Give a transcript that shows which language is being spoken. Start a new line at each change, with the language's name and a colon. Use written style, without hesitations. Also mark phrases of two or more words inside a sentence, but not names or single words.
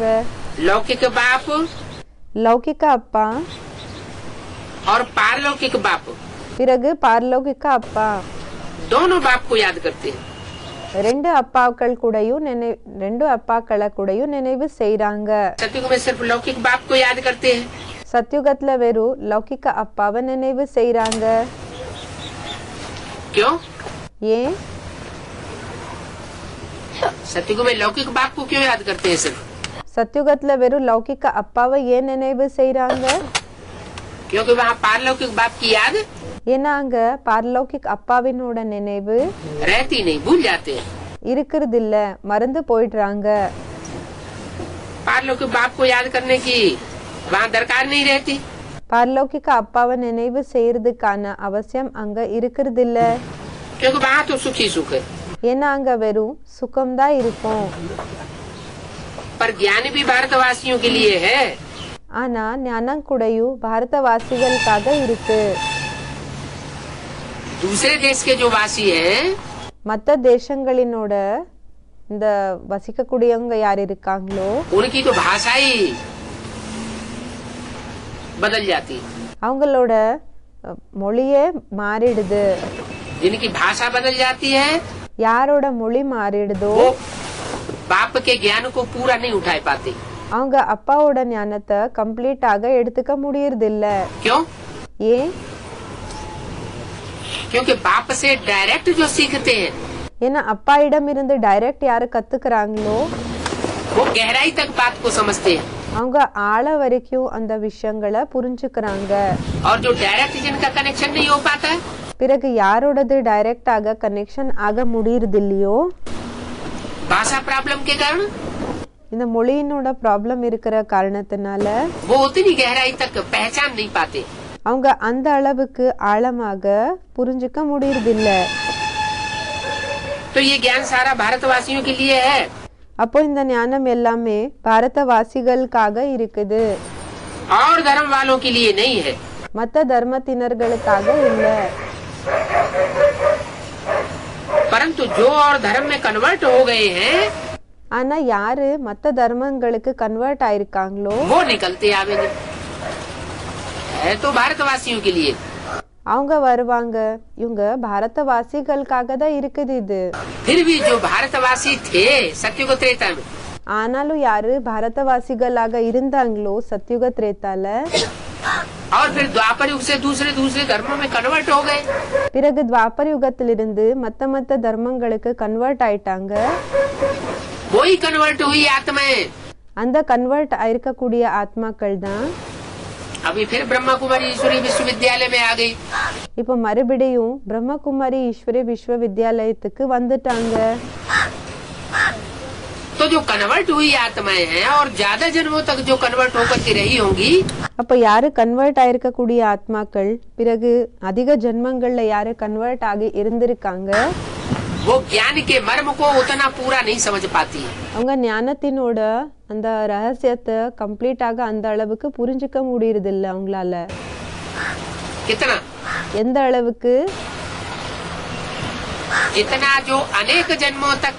Hindi: लौकिक बाप
Tamil: லௌகிக அப்பா,
Hindi: और पारलौकिक बाप,
Tamil: பிறகு பாரலௌகிக அப்பா.
Hindi: दोनों बाप को याद करते हैं।
Tamil: ரெண்டு அப்பாக்களை கூடயும் நினைவு செய்யறாங்க.
Hindi: सतयुग में सिर्फ लौकिक बाप को याद करते हैं।
Tamil: சத்யுகத்துல வெறும் லௌகிக அப்பாவை நினைவு செய்யறாங்க.
Hindi: क्यों?
Tamil: ஏன்?
Hindi: सतयुग में लौकिक बाप को क्यों याद करते हैं सिर्फ?
Tamil: சத்யுகத்துல வெறும் லௌகிக அப்பாவை ஏன் நினைவு செய்யறாங்க?
Hindi: क्योंकि वहाँ पारलौकिक बाप की याद
Tamil: ஏன்னா அங்க பாரலௌகிக் அப்பாவினோட நினைவு
Hindi: रहती नहीं, भूल जाते हैं।
Tamil: இருக்கிறது இல்ல, மறந்து போயிடுறாங்க.
Hindi: पारलौकिक बाप को याद करने की वहाँ दरकार नहीं रहती।
Tamil: பாரலௌகிக அப்பாவை நினைவு செய்யறதுக்கான அவசியம் அங்க இருக்கிறது இல்ல.
Hindi: क्योंकि वहाँ तो सुख ही सुख है।
Tamil: ஏன்னா அங்க வெறும் சுகம்தான் இருக்கும்.
Hindi: पर ज्ञान भी भारतवासियों के लिए है।
Tamil: ஆனா ஞானம் கூடயும் பாரதவாசிகளுக்காக இருக்கு.
Hindi: दूसरे देश के जो वासी हैं,
Tamil: மத்த தேசங்களினோட இந்த வசிக்கக்கூடியவங்க யார் இருக்காங்களோ
Hindi: उनकी तो भाषा ही बदल जाती है।
Tamil: அவங்களோட மொழியே மாறிடுது.
Hindi: जिनकी भाषा बदल जाती है
Tamil: யாரோட மொழி மாறிடுதோ
Hindi: वो बाप के ज्ञान को पूरा नहीं उठा पाते।
Tamil: அவங்க அப்பாவோட ஞானத்தை கம்ப்ளீட்டாக எடுத்துக்க முடியறது இல்ல.
Hindi: क्यों?
Tamil: ஏன்?
Hindi: क्योंकि बाप से डायरेक्ट जो सीखते हैं
Tamil: ஏன்னா அப்பா இடம் இருந்து டைரக்ட் யாரு கத்துக்கிறாங்களோ
Hindi: वो गहराई तक बात को समझते हैं।
Tamil: அவங்க ஆழ வரைக்கும் அந்த விஷயங்களை புரிஞ்சுக்கிறாங்க.
Hindi: और जो डायरेक्ट जिनका कनेक्शन नहीं हो पाता,
Tamil: பிறகு யாரோடது டைரக்டாக கனெக்ஷன் ஆக முடியறது இல்லையோ,
Hindi: भाषा प्रॉब्लम के कारण
Tamil: இந்த மொழியினோட ப்ராப்ளம் இருக்கிற காரணத்தினால
Hindi: वो उतनी गहराई तक पहचान नहीं पाते।
Tamil: அவங்க அந்த அளவுக்கு ஆழமாக புரிஞ்சுக்க முடியறது இல்ல.
Hindi: तो ये ज्ञान सारा भारतवासियों के लिए है।
Tamil: அப்போ இந்த ஞானம் எல்லாமே பாரதவாசிகளுக்காக இருக்குது,
Hindi: और धर्म वालों के लिए नहीं है।
Tamil: மத்த தர்மத்தினர்களுக்காக இல்ல.
Hindi: परंतु जो और धर्म में कन्वर्ट हो गए हैं,
Tamil: ஆனா யாரு மத்த தர்மங்களுக்கு கன்வெர்ட் ஆயிருக்காங்களோ
Hindi: वो निकलते आवेंगे। है तो भारतवासियों के लिए।
Tamil: அவங்க வருவாங்க. இவங்க பாரதவாசிகளுக்காக தான் இருக்குது இது.
Hindi: फिर भी जो भारतवासी थे सत्युग त्रेता में,
Tamil: ஆனாலும் யாரு பாரதவாசிகளாக இருந்தாங்களோ சத்யுக திரேதால,
Hindi: और फिर द्वापर युग से दूसरे दूसरे धर्मों में कन्वर्ट हो गए,
Tamil: பிறகு துவாபர யுகத்திலிருந்து மத்த தர்மங்களுக்கு கன்வெர்ட் ஆயிட்டாங்க.
Hindi: वही कन्वर्ट हुई आत्माएं
Tamil: அந்த கன்வெர்ட் ஆயிருக்கக்கூடிய ஆத்மாக்கள் தான்
Hindi: अभी फिर ब्रह्मा कुमारी ईश्वरी विश्वविद्यालय में आ गई।
Tamil: இப்போ மறுபடியும் பிரம்மகுமாரி ஈஸ்வரி விஸ்வவித்யாலயத்துக்கு வந்துட்டாங்க.
Hindi: तो जो कन्वर्ट हुई आत्माएं हैं और ज्यादा जन्मों तक जो कन्वर्ट होकर के रही होंगी,
Tamil: அப்ப யாரு கன்வெர்ட் ஆயிருக்கக்கூடிய ஆத்மாக்கள் பிறகு அதிக ஜென்மங்கள்ல யாரு கன்வெர்ட் ஆகி இருந்திருக்காங்க,
Hindi: वो ज्ञान के मर्म को उतना पूरा नहीं समझ पाती है।
Tamil: அவங்க ஞானத்தினோட அந்த ரகசியத்தை கம்ப்ளீட்டாக அந்த அளவுக்கு புரிஞ்சுக்க முடியறது இல்ல அவங்களால.
Hindi: कितना?
Tamil: எந்த அளவுக்கு?
Hindi: जितना जो अनेक जन्मों तक